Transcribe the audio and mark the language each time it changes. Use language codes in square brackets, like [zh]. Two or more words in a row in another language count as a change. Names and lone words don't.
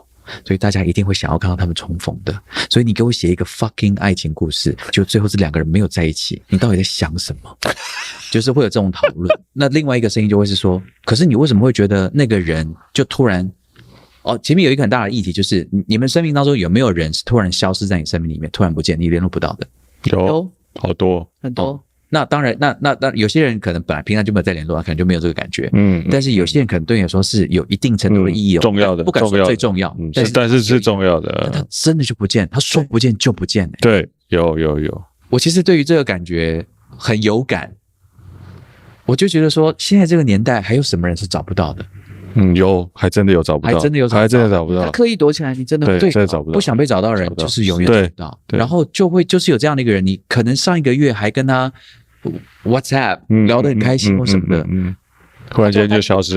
[zh] 所以大家一定會想要看到他們重逢的，所以你給我寫一個 fucking 愛情故事，就最後這兩個人沒有在一起，你到底在想什麼？就是會有這種討論。那另外一個聲音就會是說，可是你為什麼會覺得那個人就突然，前面有一個很大的議題，就是你們生命當中有沒有人是突然消失在你生命裡面，突然不見，你聯絡不到的？有，好多，很多。那當然，那有些人可能本來平常就沒有在聯絡，可能就沒有這個感覺。但是有些人可能對你來說是有一定程度的意義，重要的，不敢說最重要，但是是重要的。他真的就不見，他說不見就不見。對，有。我其實對於這個感覺很有感，我就覺得說，現在這個年代還有什麼人是找不到的？有，還真的有找不到，還真的找不到。他刻意躲起来，你真的对找不到，不想被找到的人就是永遠找不到。然後就是有這樣的一個人，你可能上一個月還跟他 WhatsApp 聊得很開心或什麼的，突然間就消失了。